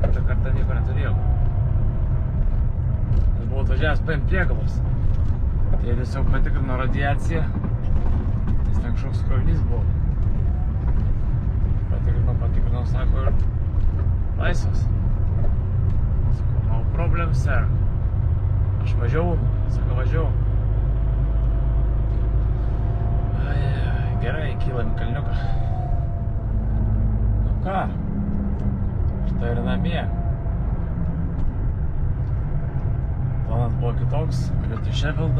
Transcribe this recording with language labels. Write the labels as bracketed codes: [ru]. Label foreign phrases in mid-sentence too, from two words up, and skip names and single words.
[lt] Kitą kartą nieko neturėjau. Nes buvau atvažiavęs paimti priekabos. Tai jie tiesiog patikrino radiaciją. Nes ten kažkoks krovinys buvo. Patikrinau, sako, ir laisvas. Sakau, [en] no problem, sir. [lt] Aš važiavau, sako, važiavau. Gerai, kylam į kalniuką. Nu ką, štai ir namie. Planas buvo kitoks, važiuoti į Sheffieldą.